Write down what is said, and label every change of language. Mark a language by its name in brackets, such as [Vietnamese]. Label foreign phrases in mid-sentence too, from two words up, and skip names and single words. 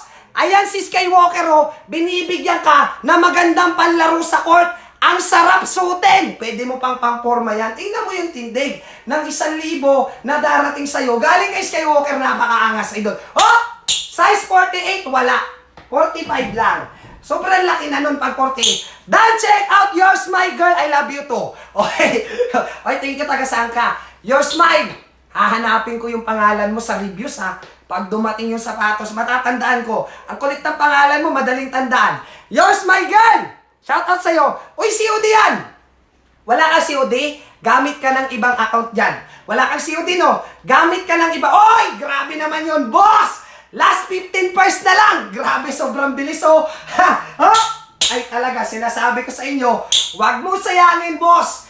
[Filipino] Ayan si Skywalker, oh, binibigyan ka na magandang panlaro sa court. Ang sarap suotin! Pwede mo pang pang-forma yan. Tingnan mo yung tindig ng 1,000 na darating sa'yo. Galing kay Skywalker, napakaangas, idol. Oh! Size 48, wala. 45 lang. Sobrang laki na nun pag 48. [English] Dan check out your smile, girl. I love you too. Okay. Okay, thank you, [Filipino] taga-saan ka. [English] Your smile. [Filipino] Hahanapin ko yung pangalan mo sa reviews, ha. Pag dumating yung sapatos, matatandaan ko. Ang kulit ng pangalan mo, madaling tandaan. [English] Your smile, girl. Shout out [Filipino] sa'yo. Uy, COD yan. Wala ka COD? gamit ka ng ibang account dyan. Wala kang COD, no? Gamit ka ng iba. Oy! Grabe naman yun, boss! [English] Last 15 first [Filipino] na lang! Grabe, sobrang bilis, oh! Ha! Ha! Ay talaga, sinasabi ko sa inyo, wag mo sayangin, boss!